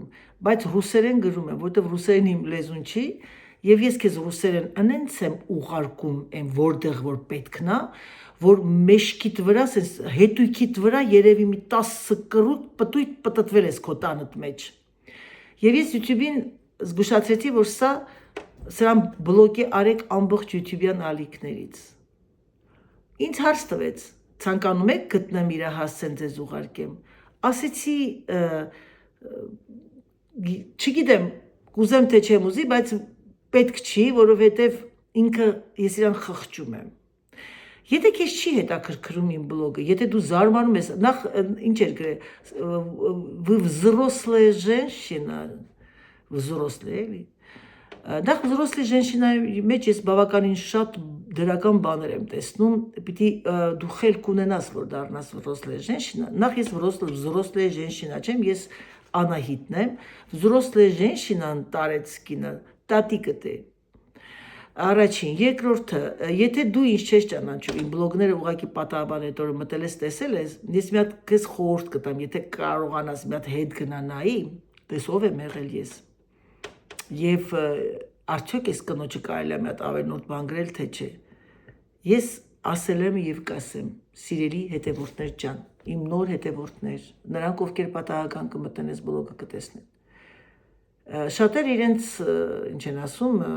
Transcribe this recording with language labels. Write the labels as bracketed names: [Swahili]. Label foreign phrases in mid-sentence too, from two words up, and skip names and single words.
[Armenian] բայց ռուսերեն գրում եմ, որովհետև ռուսերեն իմ լեզուն չի, եւ ես քեզ ռուսերեն անենց եմ ուղարկում այն որտեղ որ պետքն է, որ մեշքիդ վրա, ասես հետույքիդ վրա երևի մի 10 կռուտ պտույտ պտտվել ես քո տանդ մեջ։ Եվ ես YouTube-ին զգուշացրեցի, որ սրան բլոկի արեք ամբողջ YouTube-յան ալիքներից։ Ինձ հարց տվեց, ցանկանում եք գտնեմ իր հասցեն ձեզ ուղարկեմ։ Ասեցի, չգիտեմ, կուզեմ թե չեմ ուզի, բայց պետք չի, որովհետև ինքը ես իրան խղճում եմ։ Եթե քեզ չի հետաքրքրում իմ բլոգը, եթե դու զարմանում ես, նախ ինչ էր գրել, [Russian] вы взрослая женщина, взрослая, [Armenian] էլի։ Նախ [Russian] взрослая женщина- [Armenian] ի մեջ ես բավականին շատ դրական բաներ եմ տեսնում, պիտի դու խելք ունենաս, որ դառնաս [Russian] взрослая женщина, [Armenian] նախ ես [Russian] взрослая женщина [Armenian] չեմ, ես Անահիտն եմ, [Russian] взрослая женщина- [Armenian] ն տարեց կինը, տատիկդ է։ Առաջին, երկրորդը, եթե դու ինչ չես ճանաչում, իմ բլոգները ուղղակի պատահաբար այդ օրը մտել ես, տեսել ես, ես մի հատ քեզ խորհուրդ կտամ, եթե կարողանաս մի հատ հետ գնա նայի, տես ով եմ եղել ես։ Եվ արդյոք ես կնոջը կարելի է մի հատ ավելորդ բան գրել, թե չէ։ Ես ասել եմ եւ կասեմ, սիրելի հետևորդներ ջան, իմ նոր հետևորդներ, նրանք ովքեր պատահական կմտնեն այս բլոգը կտեսնեն։ Շատերը իրենց, ինչ են ասում,